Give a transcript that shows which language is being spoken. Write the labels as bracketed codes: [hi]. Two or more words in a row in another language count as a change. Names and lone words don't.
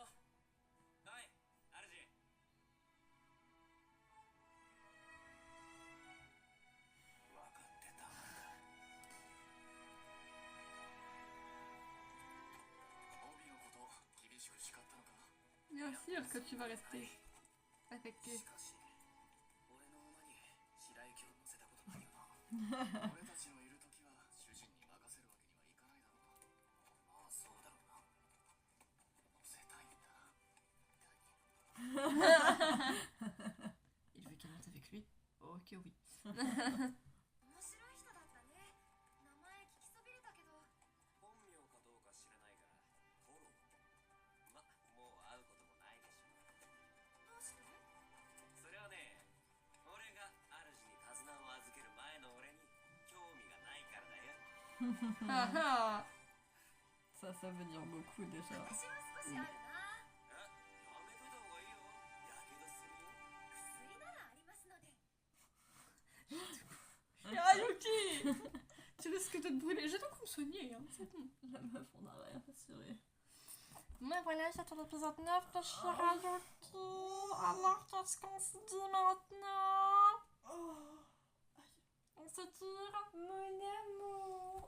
[ja] はい主。分かってたんだ。帯のこと厳しく叱ったのか。 [fr] Bien sûr que tu vas rester avec eux. [ja] しかし俺の馬に白雪を乗せたことないよな。俺たちのいる時は主人に任せるわけにはいかないだろう。まあそうだろうな。乗せたいんだ。 [fr] Il veut qu'elle monte avec lui. Ok, oui. [ja] 面白い人だったね。名前聞きそびれたけど。本名かどうか知らないがフォロー。まもう会うこともないでしょ。どうして？それはね、俺が主に手綱を預ける前の俺に興味がないからだよ。 [fr] Ah ah. Ça veut dire beaucoup déjà. [ja] 私は少しあるな。やめといた方がいいよ。やけどするよ。薬ならありますので。 [fr] Ah, Yuki. Tu risques de te brûler. J'ai donc me soigner, hein. C'est bon. La meuf, on n'a rien assuré. Mais voilà, j'attends l'épisode 9 de Shirayuki. Alors, qu'est-ce qu'on se dit maintenant? On se tire. Mon amour.